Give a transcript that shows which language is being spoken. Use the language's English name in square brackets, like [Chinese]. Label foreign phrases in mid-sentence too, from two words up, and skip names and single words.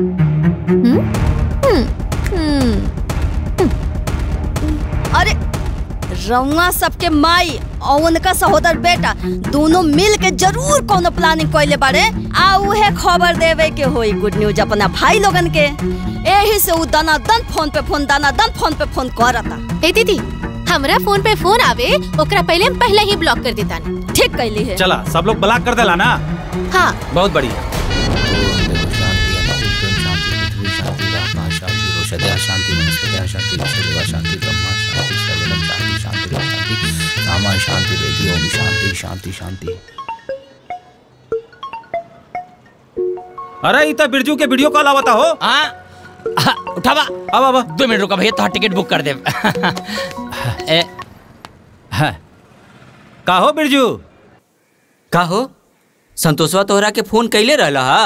[Bhojpuri] अरे रउआ सबके माई और उनका सहोदर बेटा दोनों मिल के जरूर कोनो प्लानिंग कइले बारे, आ उहे खबर देवे के होई [English] good news [Bhojpuri] अपना भाई लोगन के। एही से उ दनादन फोन पे फोन करता। ए दीदी, हमरा फोन पे फोन आवे ओकरा पहले हम पहले ही ब्लॉक कर देता। ठीक कैली है। चला सब लोग ब्लॉक कर देला ना। हाँ बहुत बढ़िया। [Sanskrit] शांति वनस्पति शांति विश्व शांति ब्रह्मा शांति सर्वलम शांति शांति शांति रामा शांति रेडी ओम शांति शांति शांति। [Bhojpuri] अरे इतना बिरजू के [English] video call [Bhojpuri] आवता हो। हाँ उठावा। अब 2 मिनट रुका भैया, तो [English] ticket book [Bhojpuri] कर दे। का हो बिरजू? का हो संतोषवा तोहरा के फोन कैले रहला हा?